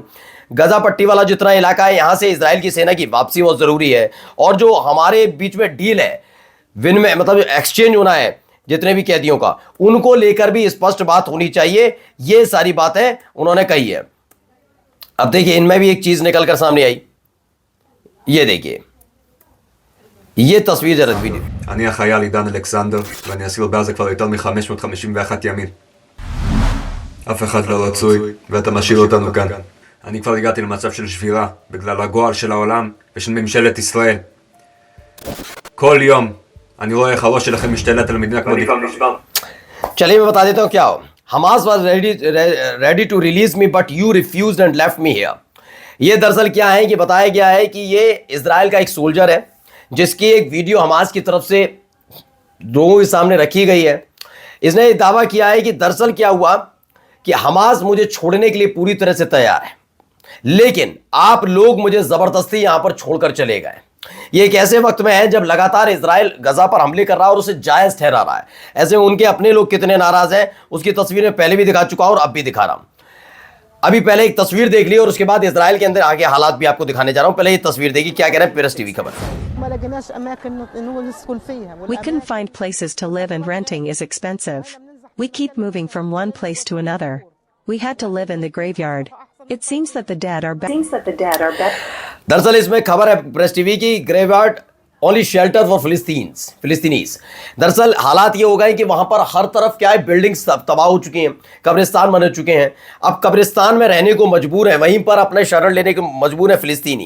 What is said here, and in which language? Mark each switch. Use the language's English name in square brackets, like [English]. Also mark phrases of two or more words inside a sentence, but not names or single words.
[Hindi] गजा पट्टी वाला जितना इलाका है यहां से इजराइल की सेना की वापसी बहुत जरूरी है, और जो हमारे बीच में डील है विनिमय मतलब एक्सचेंज होना है जितने भी कैदियों का, उनको लेकर भी स्पष्ट बात होनी चाहिए। ये सारी बातें उन्होंने कही है। अब देखिए इनमें भी एक चीज निकल कर सामने आई, ये देखिए ये तस्वीर जरा वीडियो। [Hebrew] אני החייל עידן אלכסנדר, ואני אסיר בעזה כבר יותר מ-551 ימים. אף אחד לא רצוי, ואתה משאיר אותנו כאן. אני כבר הגעתי למצב של שבירה, בגלל הגועל של העולם ושל ממשלת ישראל. כל יום אני רואה איך הראש שלכם משתלט על המדינה כמו דיכאון נשבר. [Hindi] चलिए मैं बता देता हूँ क्या हो। [English] Hamas was ready to release me but you refused and left me here. [Hindi] ये दरअसल क्या है कि बताया गया है कि ये इजराइल का एक सोल्जर है जिसकी एक वीडियो हमास की तरफ से लोगों के सामने रखी गई है। इसने दावा किया है कि दरअसल क्या हुआ कि हमास मुझे छोड़ने के लिए पूरी तरह से तैयार है, लेकिन आप लोग मुझे जबरदस्ती यहां पर छोड़कर चले गए। ये एक ऐसे वक्त में है जब लगातार इजराइल गजा पर हमले कर रहा है और उसे जायज ठहरा रहा है। ऐसे में उनके अपने लोग कितने नाराज हैं उसकी तस्वीरें पहले भी दिखा चुका और अब भी दिखा रहा हूं। अभी पहले एक तस्वीर देख ली और उसके बाद इजराइल के अंदर आगे हालात भी आपको दिखाने जा रहा हूं। पहले ये तस्वीर देखिए क्या कह रहे हैं प्रेस टीवी खबर। [Arabic] ما لقيناش اماكن نسكن فيها. [English] We couldn't find places to live and renting is expensive. We keep moving from one place to another. We had to live in the graveyard. It seems that the dead are better. [Hindi] दरअसल इसमें खबर है प्रेस टीवी की, [English] graveyard only shelter for Palestinians. [Hindi] दरअसल हालात ये हो गए कि वहां पर हर तरफ क्या है, बिल्डिंग्स तबाह हो चुकी हैं, कब्रिस्तान बन चुके हैं। अब कब्रिस्तान में रहने को मजबूर है, वहीं पर अपने शरण लेने को मजबूर है फिलिस्तीनी।